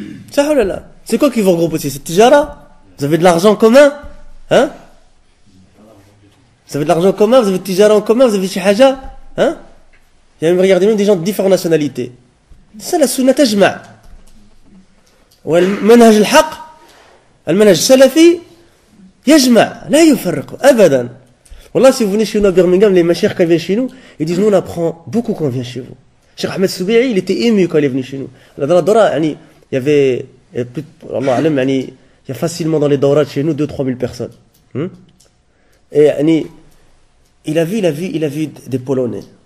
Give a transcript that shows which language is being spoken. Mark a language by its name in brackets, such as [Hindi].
[French] Ça, oh là là. C'est quoi qui vous regroupe aussi? C'est tijara? Vous avez de l'argent en commun? Hein? Vous avez de l'argent en commun? Vous avez de tijara en commun? Vous avez chez haja? Hein? Il y a même, regardez, même des gens de différentes nationalités. C'est ça la sunna tajma'. [Arabic] والمنهج الحق المنهج السلفي يجمع لا يفرق ابدا. [French] Wallah, si vous venez chez nous à Birmingham, les mashayikh quand ils viennent chez nous, ils disent nous on apprend beaucoup quand on vient chez vous. Cheikh Ahmed Soubi'i, il était ému quand il est venu chez nous. Dans la Dora, il y avait plus de, Allah alam, il y a facilement dans les Dawrat chez nous 2-3 000 personnes. Et il a vu des Polonais.